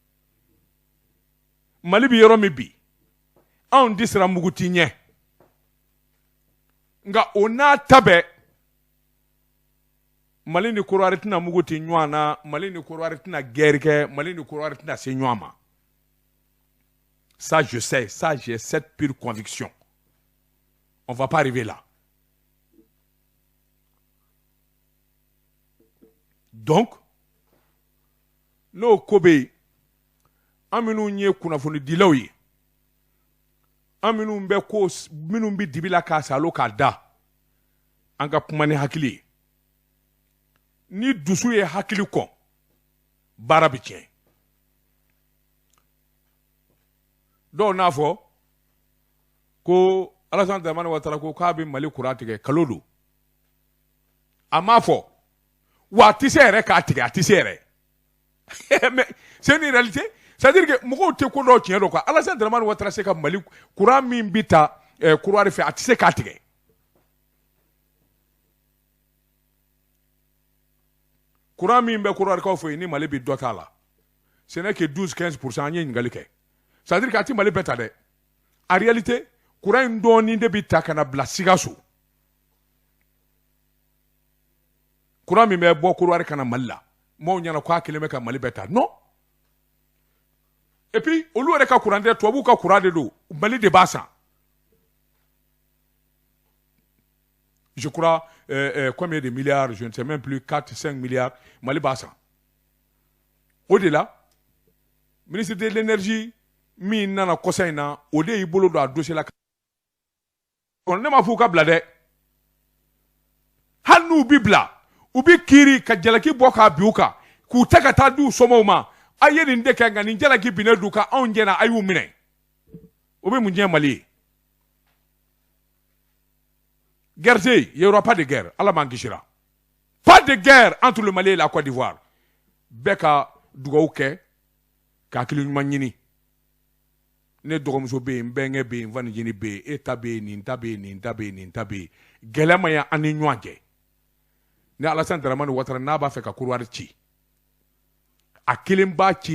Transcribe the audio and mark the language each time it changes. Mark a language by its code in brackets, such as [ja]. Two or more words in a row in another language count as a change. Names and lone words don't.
[bm] Mali bɛ yɔrɔ min bi anw de sera muguti ɲɛ nka o n'a ta bɛɛ Mali ni Korowari tɛna muguti ɲɔgɔn na Mali ni Korowari tɛna guerre kɛ Mali ni Korowari tɛna se ɲɔgɔn ma [fr] ça je sais ça j'ai cette pure conviction on va pas arriver là [bm] donc n'o ko bɛ yen an minnu ye kunnafonidilaw ye an minnu bɛ dibi la k'a salo k'a da an ka kuma ni hakili ye ni dusu ye hakili kɔ baara bɛ tiɲɛ dɔw n'a fɔ ko Alassane Dramane Ouattara ko k'a bɛ Mali kura tigɛ kalo don a m'a fɔ wa a tɛ se yɛrɛ k'a tigɛ a tɛ se yɛrɛ [fr] mais c'est une réalité c'est-à-dire que [bm] mɔgɔw tɛ ko dɔw tiɲɛ dɔn quoi Alassane Dramane Ouattara se ka Mali kura min bɛ ta Korowari fɛ a tɛ se k'a tigɛ kura min bɛ Korowari kaw fɛ yen ni Mali bɛ dɔ t'a la [fr] ce n'est que 12-15% [bm] an ye ɲininkali kɛ [fr] c'est à dire [bm] k'a ti Mali bɛɛ ta dɛ [fr] en réalité courant [bm] in dɔɔni de bi ta ka na bila Sikaso courant min bɛ bɔ Côte-d'Ivoire ka na Mali la maaw ɲɛna k'a kelen bɛ ka Mali bɛɛ ta non [fr] et puis [bm] olu yɛrɛ ka courant tɛ tubabuw ka courant de don Mali de b'a san [fr] je crois combien de milliards je ne sais même plus [bm] 4-5 milliards Mali b'a san o de la [fr] ministre de l'énergie [bm] min nana kɔsa in na o de y'i bolo don a dossier la ne ma f'u ka bila dɛ hali n'u bi bila u bi kiiri ka jalaki bɔ k'a bin u kan k'u ta ka taa di u somɔgɔw ma a ye nin de kɛ nka nin jalaki binnen d'u kan anw ɲɛna a y'u minɛ o bɛ mun diɲɛ Mali ye guerre tɛ yen [fr] il y aura pas de guerre [bm] ala m'an kisira [fr] pas de guerre entre le Mali et la Côte d'Ivoire [bm] bɛɛ ka dugawu kɛ ka hakili ɲuman ɲini ne dɔgɔmuso bɛ yen n bɛnkɛ bɛ yen n fanicinin bɛ yen e ta bɛ yen nin ta bɛ yen nin ta bɛ yen nin ta bɛ yen gɛlɛya ma ɲi an ni ɲɔgɔn cɛ ni Alassane Dramane Ouattara n'a b'a fɛ ka Côte-d'Ivoire ci a kelen b'a ci